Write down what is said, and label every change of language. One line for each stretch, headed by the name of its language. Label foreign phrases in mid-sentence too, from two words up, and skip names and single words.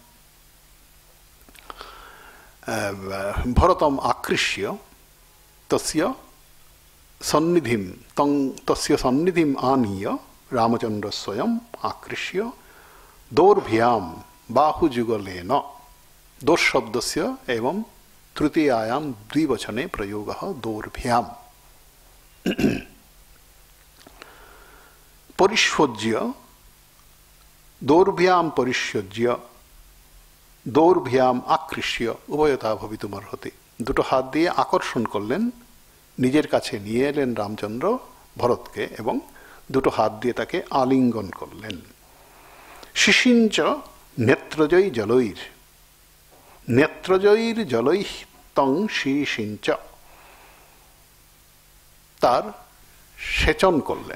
Sanskrit: भरतम आकृष्य तस्य सन्निधिम आनीय रामचंद्र स्वयं आकृष्य दोर्भ्याम बाहुजुगलेन, दोष शब्दस्य एवं तृतीयायां द्विवचने प्रयोगः दोर्भ्याम। परिष्वज्य दोर्भ्याम परिष्वज्य दौर्भ्याम आकृष्य उभयता भवितुमर्हति।
Bangla: দুটো হাত দিয়ে আকর্ষণ করলেন, নিজের কাছে নিয়ে এলেন রামচন্দ্র ভরতকে এবং দুটো হাত দিয়ে তাকে আলিঙ্গন করলেন।
Sanskrit: শিশিঞ্চ নেত্রজয়ী জলৈর, নেত্রজয়ীর জলৈঃ তং শিশিঞ্চ,
Bangla: তার সেচন করলেন।